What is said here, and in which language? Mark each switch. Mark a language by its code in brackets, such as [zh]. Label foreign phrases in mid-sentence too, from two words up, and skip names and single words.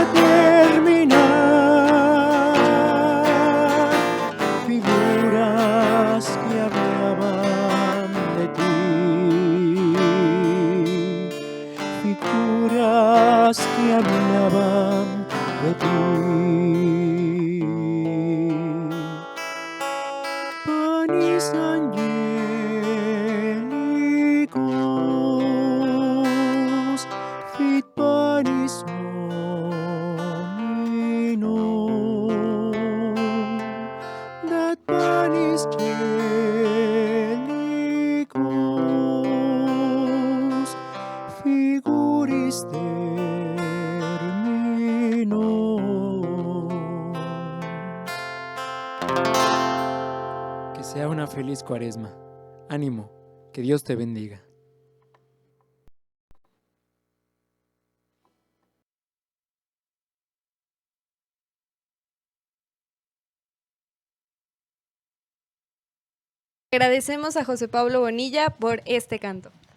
[es] terminar, figuras que hablaban de ti, figuras que hablaban de ti. [la] Panis angelicus, fit panis hominum, dat panis angelicus, figuris terminum. [es] Que sea una feliz Cuaresma. Ánimo, Que Dios te bendiga. Agradecemos a José Pablo Bonilla por este canto.